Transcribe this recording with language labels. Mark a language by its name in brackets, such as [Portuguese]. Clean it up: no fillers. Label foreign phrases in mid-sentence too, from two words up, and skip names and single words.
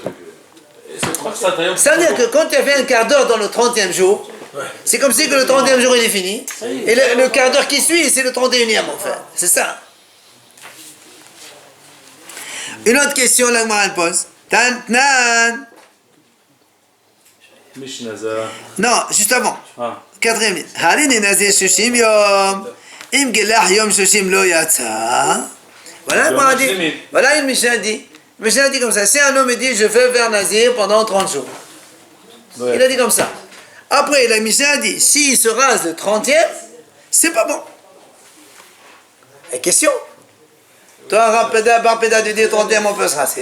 [French] Ça veut dire que quand tu as fait un quart d'heure dans le 30e jour, c'est comme si que le 30e jour il est fini. Et le quart d'heure qui suit, c'est le 31e en fait. C'est ça. Une autre question, la Gemara elle pose. Tantnan. Non, juste avant. Quatrième ligne. [Hebrew] הריני נזיר שלשים יום. אם גילח יום שלשים לא יצא. [French] Voilà, la dit. Voilà une Mishnah dit. Mishnah dit comme ça. Si un homme dit je vais faire nazir pendant 30 jours. Il a dit comme ça. Après, la Mishnah a dit, s'il se rase le 30e, c'est pas bon. Et question. Toi, Barpéda, tu dis 30e, on peut se raser.